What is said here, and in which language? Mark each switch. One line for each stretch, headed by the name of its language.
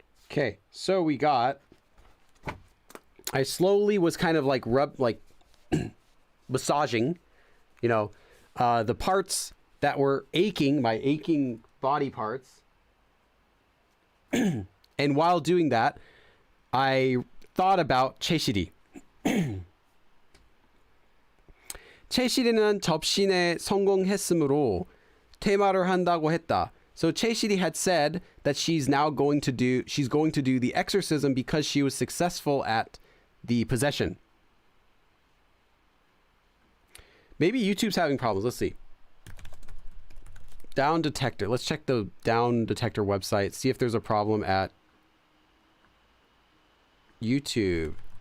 English: Okay, so we got, I slowly was kind of like massaging, you know, the parts that were aching, my aching body parts. And while doing that, I thought about 채시리.
Korean: 채시리는 접신에 성공했으므로 퇴마를 한다고 했다.
English: So 채시리 had said that she's going to do the exorcism because she was successful at the possession. Maybe YouTube's having problems. Let's see. Down detector. Let's check the down detector website. See if there's a problem at YouTube.